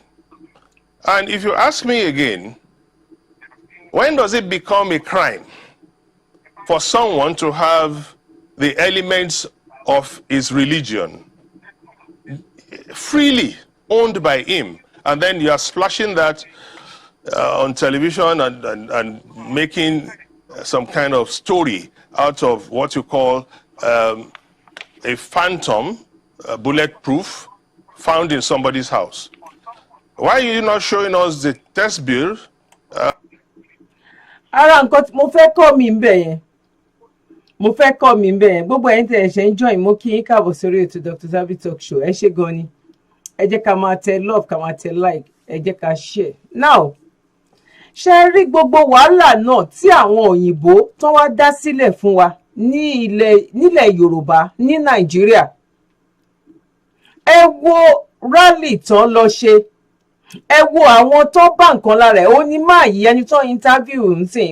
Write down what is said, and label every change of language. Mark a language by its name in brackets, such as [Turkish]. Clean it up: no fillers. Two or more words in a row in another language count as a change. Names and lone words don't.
[English] And if you ask me again, when does it become a crime for someone to have the elements of his religion freely owned by him, and then you are splashing that on television and making some kind of story out of what you call a phantom, bulletproof, found in somebody's house? Why are you not showing us the test bill? [Yoruba] Ara nǹkan tí mo fẹ́ kọ́ mi ńbẹ̀ yẹn. Mo fẹ́ kọ́ mi ńbẹ̀ yẹn. Gbogbo ẹ̀yin tẹ́ ẹ ṣe ń join, mo kí yín káàbọ̀ sórí ètò Dr. Zabby Talk Show. Ẹ ṣé gan ni. Ẹ jẹ́ ká máa tẹ love, ká máa tẹ like, ẹ jẹ́ ká share. Now, ṣe rí gbogbo wàhálà náà tí àwọn òyìnbó tán wá dá sílẹ̀ fún wa ní nílẹ̀ Yorùbá ní Nàìjíríà. Ẹ wo rally tán lọ ṣe. Ẹ wo àwọn tó bá nǹkan lára ẹ̀. Ó ní máa yí ẹni tó interview ń sìn.